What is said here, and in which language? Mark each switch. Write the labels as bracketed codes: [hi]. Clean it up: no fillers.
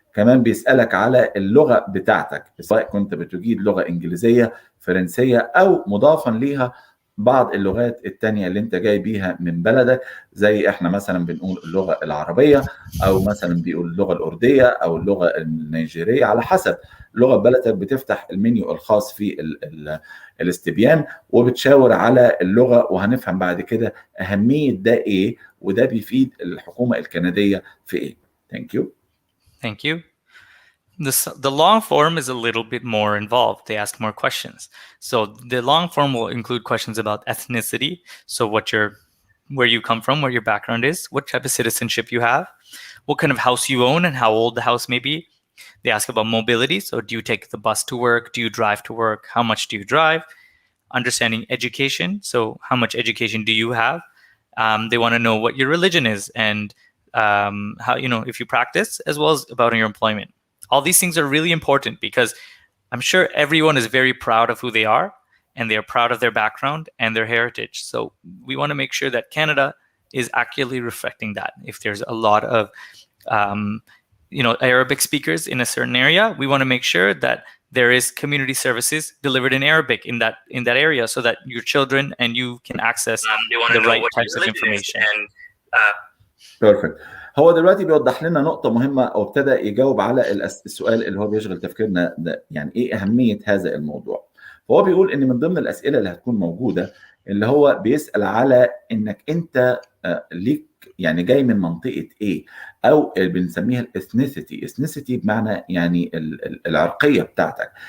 [ar] كمان بيسالك على اللغه بتاعتك، سواء كنت بتجيد لغه انجليزيه، فرنسيه، او مضافا ليها بعض اللغات التانية اللي انت جاي بيها من بلدك، زي احنا مثلا بنقول اللغة العربية، او مثلا بيقول اللغة الأردية او اللغة النيجيرية، على حسب لغة بلدك. بتفتح المنيو الخاص في الاستبيان وبتشاور على اللغة، وهنفهم بعد كده أهمية ده ايه، وده بيفيد الحكومة الكندية في ايه. [en] Thank you. Thank you. The long form is a little bit more involved. They ask more questions. So the long form will include questions about ethnicity. So where you come from, what your background is, what type of citizenship you have, what kind of house you own and how old the house may be. They ask about mobility. So do you take the bus to work? Do you drive to work? How much do you drive? Understanding education. So how much education do you have? They want to know what your religion is and how, if you practice, as well as about your employment. All these things are really important because I'm sure everyone is very proud of who they are, and they are proud of their background and their heritage. So we want to make sure that Canada is accurately reflecting that. If there's a lot of, Arabic speakers in a certain area, we want to make sure that there is community services delivered in Arabic in that area, so that your children and you can access the right types of information. Perfect. [ar] هو دلوقتي بيوضح لنا نقطة مهمة، أو ابتدى يجاوب على السؤال اللي هو بيشغل تفكيرنا ده، يعني إيه أهمية هذا الموضوع. فهو بيقول إن من ضمن الأسئلة اللي هتكون موجودة اللي هو بيسأل على إنك أنت ليك يعني جاي من منطقة ايه، او بنسميها الاثنيسيتي بمعنى يعني العرقية بتاعتك.